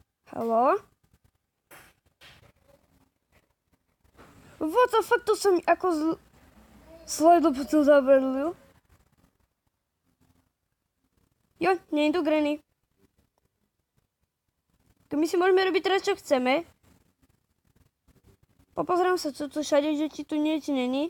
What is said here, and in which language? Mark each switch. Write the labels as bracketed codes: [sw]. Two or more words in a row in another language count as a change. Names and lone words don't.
[sk] Haló? [en] What the fuck, [sk] to sa mi ako slajdo potom zabrlil. Jo, nie je tu Granny. My si môžeme robiť teraz, čo chceme. Popozerám sa, čo tu všade, že či tu niečo není.